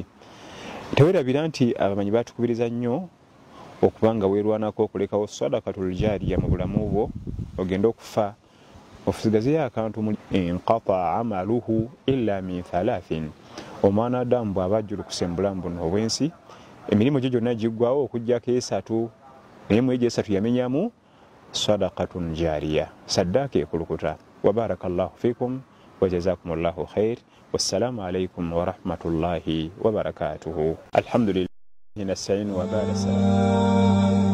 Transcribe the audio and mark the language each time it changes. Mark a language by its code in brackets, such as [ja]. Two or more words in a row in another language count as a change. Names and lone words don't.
[lg] Teweerabira nti abamanyi batukubiriza nnyo okuba nga weerwanako okulekawo [ar] صدقة جارية [lg] mu bulamu bwo ogenda okufa ofusigazeyo akantu mu [ar] انقطع عمله إلا من ثلاث. [lg] Omwana Adamu bw'aba ajjulukuse mu bulamu buno obw'ensi emirimu gye gyonna giggwawo okugyako esatu naye mu egyo esatu yamenyamu [ar] صدقة جارية [lg] saddaaka ekulukuta. [ar] وبارك الله فيكم وجزاكم الله خيرا. والسلام عليكم ورحمة الله وبركاته. الحمد لله نستعين وبعد.